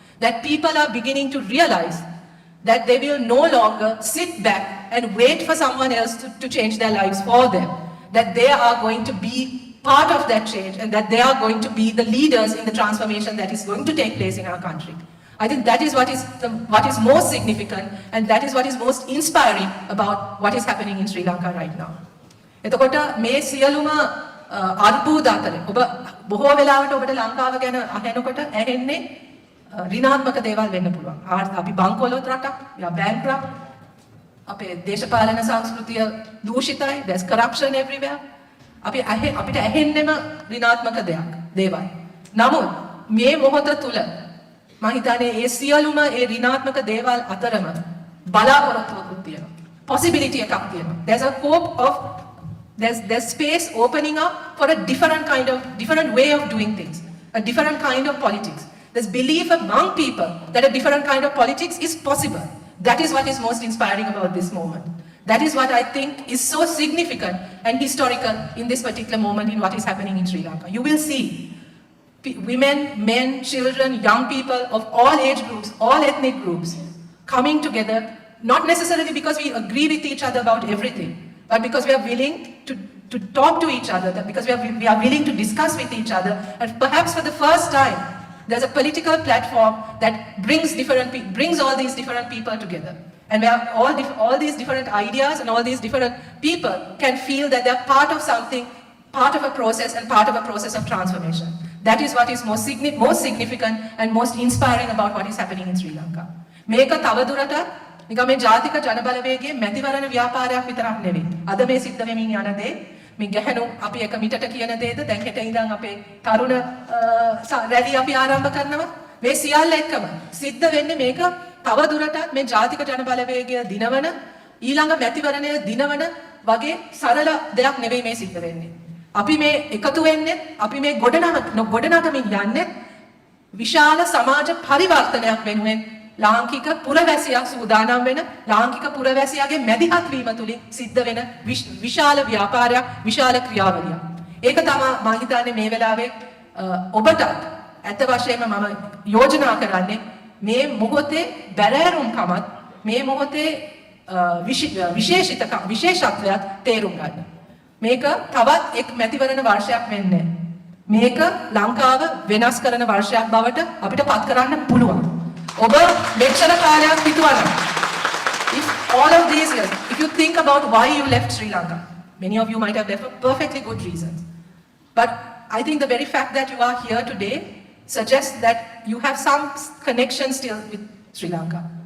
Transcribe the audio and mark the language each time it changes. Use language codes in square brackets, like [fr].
[en] That people are beginning to realize that they will no longer sit back and wait for someone else to change their lives for them. That they are going to be part of that change and that they are going to be the leaders in the transformation that is going to take place in our country. I think that is what is most significant and that is what is most inspiring about what is happening in Sri Lanka right now. [si] එතකොට මේ සියලුම අර්බුද අතර ඔබ බොහෝ වෙලාවට ඔබට ලංකාව ගැන අහනකොට ඇහෙන්නේ ඍණාත්මක දේවල් වෙන්න පුළුවන්. අපි බංකොලොත් රටක්, bankrupt. අපේ දේශපාලන සංස්කෘතිය දූෂිතයි. [en] There's corruption everywhere. [si] අපිට ඇහෙන්නෙම ඍණාත්මක දේවල්. නමුත් මේ මොහොත තුල මම හිතන්නේ ඒ සියලුම ඒ ඍණාත්මක දේවල් අතරම බලාපොරොත්තුවක් තියෙනවා. Possibility එකක් තියෙනවා. [en] There's a hope of there's space opening up for a different way of doing things, a different kind of politics. There's belief among people that a different kind of politics is possible. That is what is most inspiring about this moment. That is what I think is so significant and historical in this particular moment in what is happening in Sri Lanka. You will see women, men, children, young people of all age groups, all ethnic groups coming together, not necessarily because we agree with each other about everything, but because we are willing to talk to each other, because we are willing to discuss with each other, and perhaps for the first time, there's a political platform that brings all these different people together. And where all these different ideas and all these different people can feel that they're part of something, part of a process, and part of a process of transformation. That is what is most significant and most inspiring about what is happening in Sri Lanka. [si] මේක තවදුරටත් නිකන් මේ ජාතික ජනබලවේගයේ මැතිවරණ ව්‍යාපාරයක් විතරක් නෙවෙයි. අද මේ සිද්ධ වෙමින් යන දේ, මේ ගැහණු අපි එක මිටට කියන දේද, දැන් හෙට ඉඳන් අපේ තරුණ රැලි අපි ආරම්භ කරනවා. මේ සියල්ල එක්කම සිද්ධ වෙන්නේ මේක තවදුරටත් මේ ජාතික ජනබලවේගය දිනවන, ඊළඟ මැතිවරණය දිනවන වගේ සරල දෙයක් නෙවෙයි මේ සිද්ධ වෙන්නේ. අපි මේ එකතු වෙන්නේ, අපි මේ ගොඩනගමින් යන්නේ විශාල සමාජ පරිවර්තනයක් වෙනුවෙන් ලාංකික පුරවැසියක් සූදානම් වෙන, ලාංකික පුරවැසියාගේ මැදිහත් වීම තුලින් සිද්ධ වෙන විශාල ව්‍යාපාරයක්, විශාල ක්‍රියාවලියක්. ඒක තමයි මම හිතන්නේ මේ වෙලාවේ ඔබට ඇත්ත වශයෙන්ම මම යෝජනා කරන්නේ මේ මොහොතේ බැරෑරුම්කමත්, මේ මොහොතේ විශේෂත්වයක් තේරුම් ගන්න. මේක තවත් එක් මැතිවරණ වර්ෂයක් වෙන්නේ. මේක ලංකාව වෙනස් කරන වර්ෂයක් බවට අපිට පත් කරන්න පුළුවන්. ඔබ මෙච්චර කාලයක් හිතුවනම්, [en] if all of these years, if you think about why you left Sri Lanka, many of you might have left for perfectly good reasons. But I think the very fact that you are here today suggests that you have some connection still with Sri Lanka.